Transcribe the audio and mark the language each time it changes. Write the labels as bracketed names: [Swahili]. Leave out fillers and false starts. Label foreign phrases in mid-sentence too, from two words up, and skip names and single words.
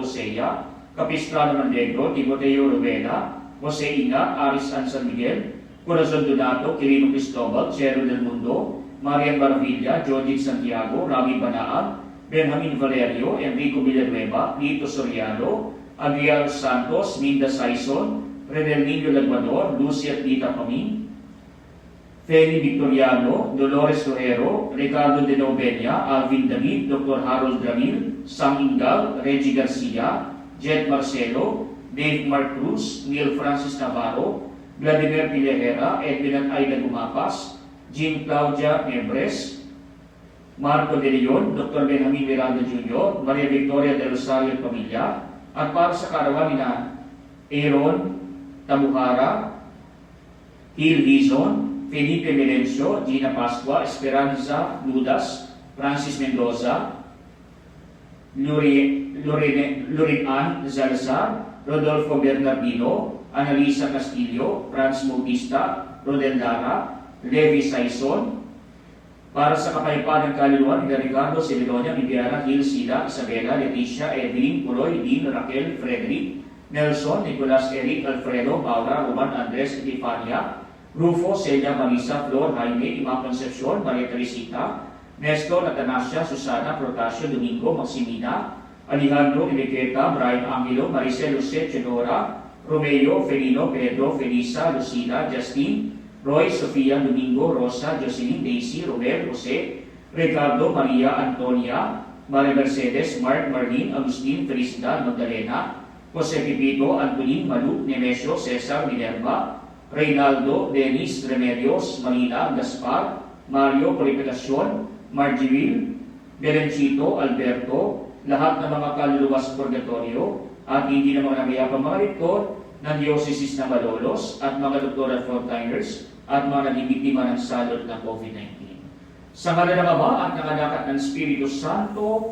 [Filipino] Osea, Capistrano Mandegro, Timoteo Rivera, Jose Inga, Aris An San Miguel, Corazon Donato, Quirino Cristobal, Cheryl Del Mundo, Marian Baravilla, Jodith Santiago, Rami Banaag, Benjamin Valerio, Enrico Villanueva, Lito Soriano, Adriano Santos, Minda Saison, Renel Nino Lagmador, Lucy at Tita Pamin, Feli Victoriano, Dolores Torrero, Ricardo de Novenia, Alvin David, Dr. Harold Ramil, Sam Ingal, Reggie Garcia, Jet Marcelo, Dave Mark Cruz, Neil Francis Navarro, Vladimir Pillejera, Edwin at Aida Gumapas, Jean Claudia Membres, Marco De Leon, Dr. Benjamin Miranda Jr., Maria Victoria de Rosario at Pamilya, at para sa karawan ni Aaron Tamuhara, Hil Hizon, Felipe Melencio, Gina Pascua, Esperanza Ludas, Francis Mendoza, Lorian Zalazar, Rodolfo Bernardino, Analisa Castillo, Franz Bautista, Rodel Lara, Levi Saison, para sa kapayapaan ng kaluluwa ni Ricardo, Simedonia, Viviana, Gil, Sila, Isabela, Leticia, Evelyn, Puloy, Dean, Raquel, Frederick, Nelson, Nicolas, Eric, Alfredo, Paula, Roman, Andres, Estefania, Rufo, Celia, Marisa, Flor, Jaime, Ima Concepcion, Maria Teresita, Nestor, Atanasia, Susana, Protasio, Domingo, Maximina, Alejandro, Enriqueta, Brian Angelo, Maricel, Jose, Chedora, Romeo, Felino, Pedro, Felisa, Lucila, Justin, Roy, Sofia, Domingo, Rosa, Jocelyn, Daisy, Robert, Jose, Ricardo, Maria, Antonia, Maria Mercedes, Mark, Marlene, Agustin, Felicita, Magdalena, Jose Pipito, Antonin, Malu, Nemesio, Cesar, Minerva, Reynaldo, Dennis, Remedios, Marina, Gaspar, Mario, Purificacion, Margiville, Berencito, Alberto, lahat ng mga kaluluwa sa purgatorio, at hindi na mga namayapang mga rektor ng Diocese na Malolos at mga doktor at frontliners at mga naging biktima ng salot ng COVID-19. Sa ngala ng Ama at ng Anak at ng Espiritu Santo,